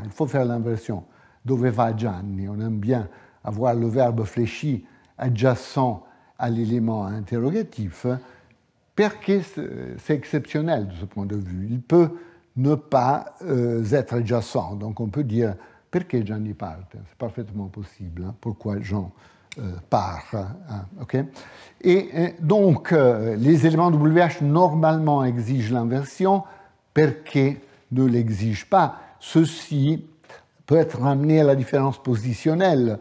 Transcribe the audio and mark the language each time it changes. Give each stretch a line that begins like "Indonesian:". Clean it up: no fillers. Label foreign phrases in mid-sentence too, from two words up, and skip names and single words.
French: Il faut faire l'inversion.
Italian: Dove va Gianni?
French: On aime bien avoir le verbe fléchi adjacent à l'élément interrogatif, perché c'est exceptionnel de ce point de vue. Il peut ne pas être adjacent. Donc on peut dire
Italian: perché Gianni parte?
French: C'est parfaitement possible. Hein? Pourquoi Jean part? Hein? Okay? Et donc les éléments WH normalement exigent l'inversion, perché ne l'exige pas. Ceci peut être ramené à la différence positionnelle.